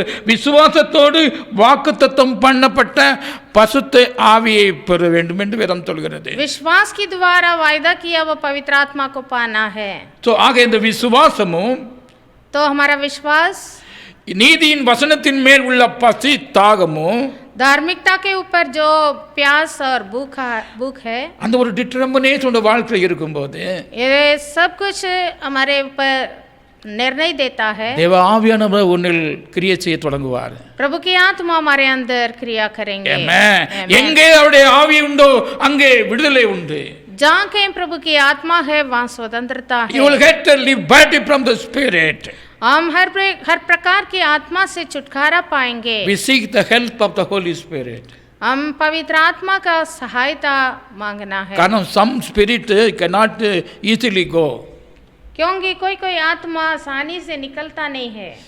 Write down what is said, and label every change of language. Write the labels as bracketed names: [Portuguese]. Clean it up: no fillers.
[Tamil] விசுவாசத்தோடு வாக்குத்தத்தம் பண்ணப்பட்ட பசுத்த ஆவியை பெற வேண்டும் என்று வேதம் சொல்கிறது. [Hindi] विश्वास के द्वारा वायदा किया वो पवित्र आत्मा को पाना है। [Tamil] तो ஆக இந்த விசுவாசமும், [Hindi] तो हमारा विश्वास, [Tamil] நீதியின் வசனத்தின் மேல் உள்ள பசி தாகமும், [Hindi] धार्मिकता के ऊपर जो प्यास और भूख है, [Tamil] அந்த ஒரு டிட்டர்மினேஷன் வாழ்க்கையில் இருக்கும்போது [Hindi] ये सब कुछ हमारे ऊपर निर्णय देता है। [Tamil] தேவ ஆவியானவர் உன்னில் கிரியை செய்ய தொடங்குவார். [Hindi] प्रभु की आत्मा हमारे अंदर क्रिया करेंगे। [Tamil] எங்கே அவருடைய ஆவி உண்டோ அங்கே விடுதலை உண்டு. [Hindi] जहाँ कहीं प्रभु की आत्मा है वहाँ स्वतंत्रता है। [English] You will get liberty from the spirit. [Hindi] हम हर प्रकार की आत्मा से छुटकारा पाएंगे। [English] We seek the help of the Holy Spirit. [Hindi] हम पवित्र आत्मा का सहायता मांगना है। [English] कारण some spirit cannot easily go. [Hindi] क्योंकि कोई आत्मा आसानी से निकलता नहीं है।